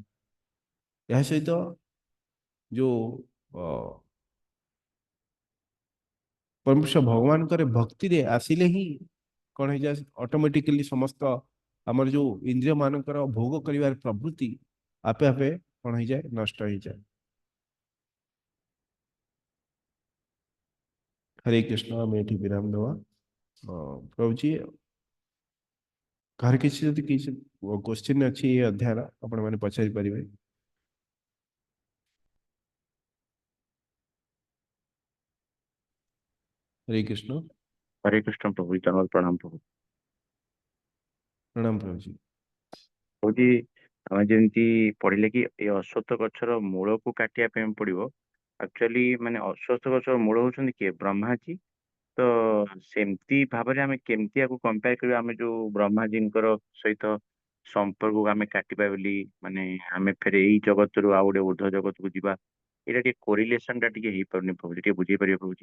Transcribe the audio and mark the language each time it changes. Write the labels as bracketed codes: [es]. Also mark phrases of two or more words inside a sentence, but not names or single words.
[or] ଏହା ସହିତ ଯୋଉ ପରମେଶ୍ୱର ଭଗବାନଙ୍କର ଭକ୍ତିରେ ଆସିଲେ ହିଁ କଣ ହେଇଯାଏ, ଅଟୋମେଟିକାଲି ସମସ୍ତ ଆମର ଯୋଉ ଇନ୍ଦ୍ରିୟ ମାନଙ୍କର ଭୋଗ କରିବାର ପ୍ରବୃତ୍ତି ଆପେ ଆପେ କଣ ହେଇଯାଏ, ନଷ୍ଟ ହେଇଯାଏ। ହରେ କୃଷ୍ଣ। ଆମେ ଏଠି ବିରାମ ଦେବା। ପ୍ରଭୁଜୀ, କାହାର କିଛି ଯଦି କିଛି କ୍ୱେଶ୍ଚିନ୍ ଅଛି ଏ ଅଧ୍ୟାୟର, ଆପଣମାନେ ପଚାରି ପାରିବେ। [hi] हरे कृष्ण। हरे कृष्ण प्रभु, धन्यवाद, प्रणाम प्रभु। प्रणाम प्रभु जी। प्रभुजी, [or] ଆମେ ଯେମିତି ପଢିଲେ କି ଏ ଅଶ୍ୱତ୍ଥ ଗଛର ମୂଳକୁ କାଟିବା ପାଇଁ ପଡିବ, ଆକ୍ଚୁଆଲି ମାନେ ଅଶ୍ୱତ୍ଥ ଗଛର ମୂଳ ହଉଛନ୍ତି କିଏ, ବ୍ରହ୍ମାଜୀ। ତ ସେମିତି ଭାବରେ ଆମେ କେମିତି ଆକୁ କମ୍ପେୟାର କରିବା, ଆମେ ଯୋଉ ବ୍ରହ୍ମାଜୀଙ୍କର ସହିତ ସମ୍ପର୍କକୁ ଆମେ କାଟିବା ବୋଲି, ମାନେ ଆମେ ଫେରେ ଏଇ ଜଗତରୁ ଆଉ ଗୋଟେ ଉର୍ଦ୍ଧ୍ୱ ଜଗତକୁ ଯିବା, ଏଇଟା ଟିକେ କୋରିଲେସନ ଟା ଟିକେ ହେଇପାରୁନି ପ୍ରଭୁଜି, ଟିକେ ବୁଝେଇ ପାରିବେ ପ୍ରଭୁଜି?